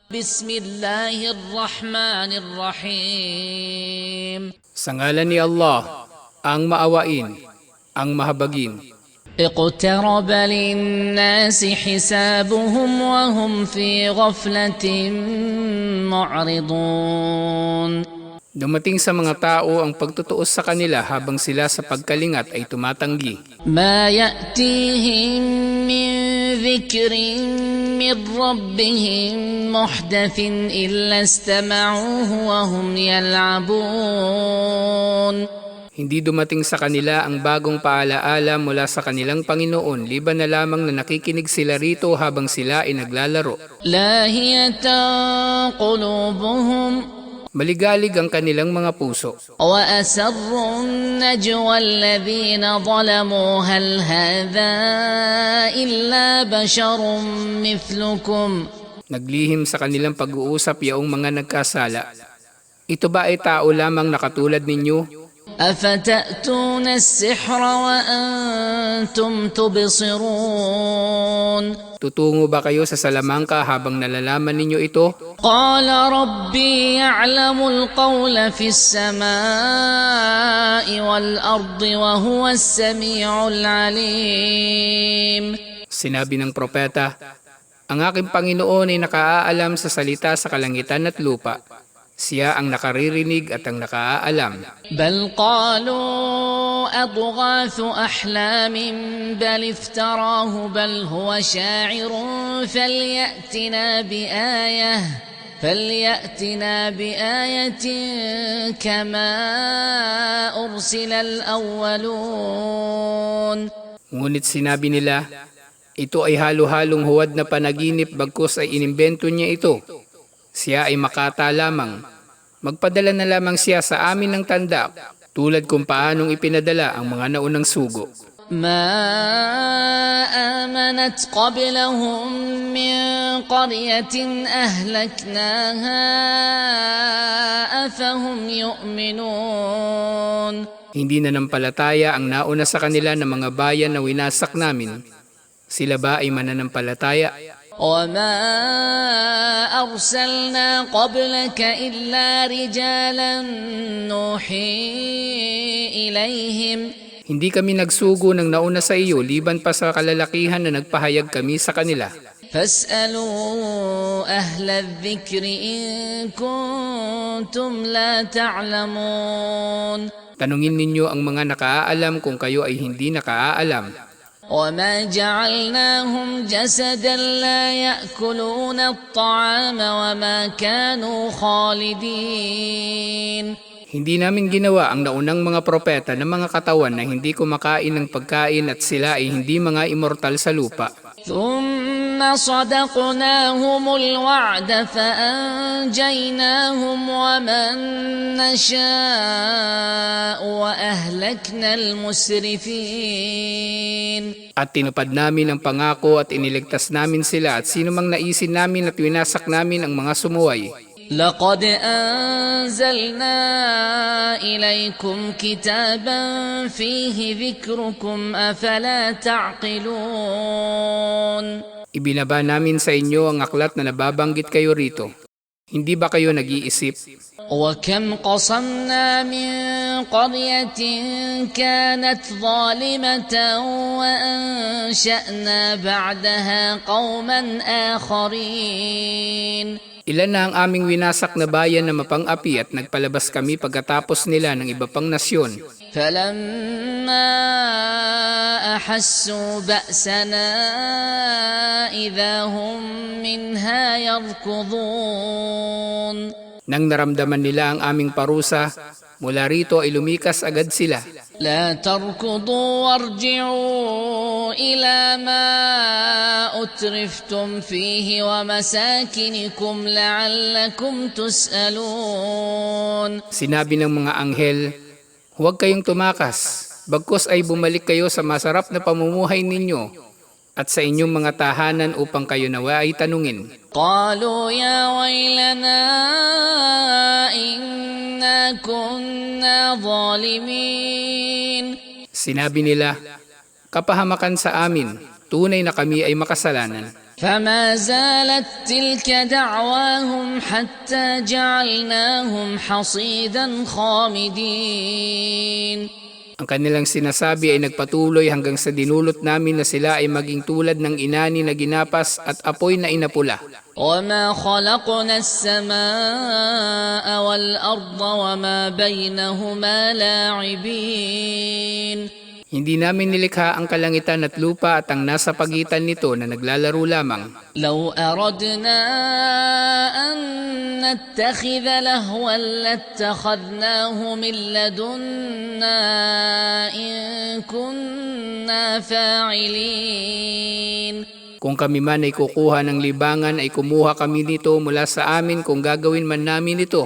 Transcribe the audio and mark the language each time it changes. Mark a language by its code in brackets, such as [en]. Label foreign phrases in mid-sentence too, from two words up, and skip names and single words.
[ar] بسم الله الرحمن الرحيم [tl] Sa ngalan ni Allah, ang maawain, ang mahabagin. [ar] اقترب للناس حسابهم وهم في غفلة معرضون [tl] Dumating sa mga tao ang pagtutuos sa kanila habang sila sa pagkalingat ay tumatanggi. [ar] ما يأتيهم من ذكر من ربهم محدث إلا استمعوه وهم يلعبون [tl] Hindi dumating sa kanila ang bagong paalaala mula sa kanilang Panginoon, liban na lamang na nakikinig sila rito habang sila ay naglalaro. [ar] لاهية قلوبهم [tl] Maligalig ang kanilang mga puso. [ar] وأسروا النجوى الذين ظلموا هل هذا إلا بشر مثلكم [tl] Naglihim sa kanilang pag-uusap yaong mga nagkasala. Ito ba ay tao lamang na katulad ninyo? [ar] أفتأتون السحر وأنتم تبصرون [tl] Tutungo ba kayo sa salamangka habang nalalaman ninyo ito? [ar] قال ربي يعلم القول في السماء والأرض وهو السميع العليم [tl] Sinabi ng propeta, ang aking Panginoon ay nakaaalam sa salita sa kalangitan at lupa. Siya ang nakaririnig at ang nakaaalam. [ar] بل قالوا أضغاث أحلام بل افتراه بل هو شاعر فليأتنا بآية كما أرسل الأولون [tl] Ngunit sinabi nila, ito ay halo-halong huwad na panaginip bagkus ay inimbento niya ito. Siya ay makata lamang. Magpadala na lamang siya sa amin ng tanda, tulad kung paanong ipinadala ang mga naunang sugo. [ar] ما آمنت قبلهم من قرية أهلكناها أفهم يؤمنون [tl] Hindi na nampalataya ang nauna sa kanila ng mga bayan na winasak namin. Sila ba ay mananampalataya? [ar] وما أرسلنا قبلك إلا رجالا نوحي إليهم [tl] Hindi kami nagsugo ng nauna sa iyo liban pa sa kalalakihan na nagpahayag kami sa kanila. [ar] فاسألوا أهل الذكر إن كنتم لا تعلمون [tl] Tanungin ninyo ang mga nakaalam kung kayo ay hindi nakaalam. [ar] وما جعلناهم جسدا لا يأكلون الطعام وما كانوا خالدين [tl] Hindi namin ginawa ang naunang mga propeta ng mga katawan na hindi kumakain ng pagkain at sila ay hindi mga immortal sa lupa. [ar] ثم صدقناهم الوعد فأنجيناهم ومن نشاء وأهلكنا المسرفين [tl] At tinupad namin ang pangako at iniligtas namin sila at sino mang naisin namin at winasak namin ang mga sumuway. [ar] لقد أنزلنا إليكم كتابا فيه ذكركم أفلا تعقلون [tl] Ibinaba namin sa inyo ang aklat na nababanggit kayo rito. Hindi ba kayo nag-iisip? [ar] وكم قصمنا من قرية كانت ظالمة وأنشأنا بعدها قوما آخرين [tl] Ilan na ang aming winasak na bayan na mapang-api at nagpalabas kami pagkatapos nila ng iba pang nasyon. [ar] فلما أحسوا بأسنا إذا هم منها يركضون [tl] Nang naramdaman nila ang aming parusa, mula rito ay lumikas agad sila. [ar] لا تركضوا وارجعوا إلى ما أترفتم فيه ومساكنكم لعلكم تسألون [tl] Sinabi ng mga anghel, huwag kayong tumakas, bagkus ay bumalik kayo sa masarap na pamumuhay ninyo at sa inyong mga tahanan upang kayo nawa ay tanungin. [ar] قالوا يا ويلنا إنا كنا ظالمين [tl] Sinabi nila, kapahamakan sa amin, tunay na kami ay makasalanan. [ar] فما زالت تلك دعواهم حتى جعلناهم حصيدا خامدين. [tl] Ang kanilang sinasabi ay nagpatuloy hanggang sa dinulot namin na sila ay maging tulad ng inani na ginapas at apoy na inapula. [ar] وما خلقنا السماء والأرض وما بينهما لاعبين. [tl] Hindi namin nilikha ang kalangitan at lupa at ang nasa pagitan nito na naglalaro lamang. [ar] لو أردنا أن نتخذ لهوا لاتخذناه من لدنا إن كنا فاعلين. [tl] Kung kami man ay kukuha ng libangan ay kumuha kami nito mula sa amin kung gagawin man namin ito.